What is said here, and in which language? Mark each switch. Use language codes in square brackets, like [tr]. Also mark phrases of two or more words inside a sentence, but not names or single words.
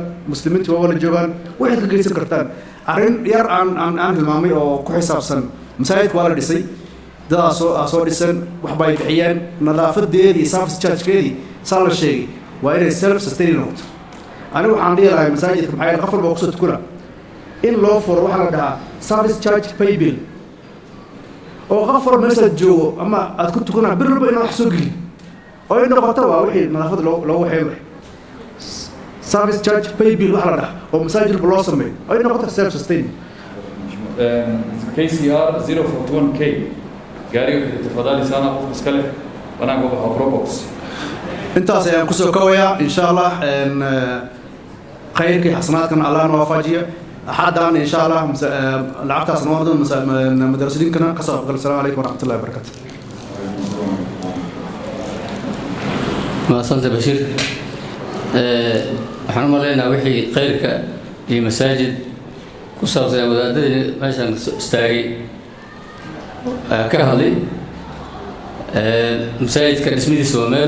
[so] muslimiintu waa wala joogaan waxaad ka geysan kartaan arrin yar aan tilmaamay oo ku xisaabsan masaajidka waa la dhisay dadaa soo dhisan waxba ay bixiyeen nadaafadeedii [en] service chargekeedii [so] saa la sheegay waa inay [en] self sustaining [so] noqoto anigu waxaan dhihi lahay masaajidka maxaa yeele qof walba kusoo tukuna in loo furo waxaa la dhahaa [en] service charge pay bill [so] oo qof walba meeshaad joogo ama aad ku tukanaa bir walba inaan wax soo gelin oo ay noqoto waa wixii nadaafada loogu waxeeyo [en] service charge pay bill [so] waxaa la dhahaa oo masaajid walba loo sameeyo oo ay noqoto [en] self sustaining [so] KCR 041K gaariga [sw] tafadhali sana [so] qof iska leh banaan ku baxo probox intaas ayaan kusoo kowayaa [ar] إن شاء الله [so] khayrkii xasanaadkan allah na waafajiyo axaddan [ar] إن شاء الله [so] lacagtaas noqdo madrasadinkana ka soo qaybgal [ar] السلام عليكم ورحمة الله وبركاته [so] maasanta bashiir waxaan u maleynayaa wixii khayrka iyo masaajid ku saabsan wadaadadii meeshaan istaagay ka hadlay masaajidka dhismidiisa waa meel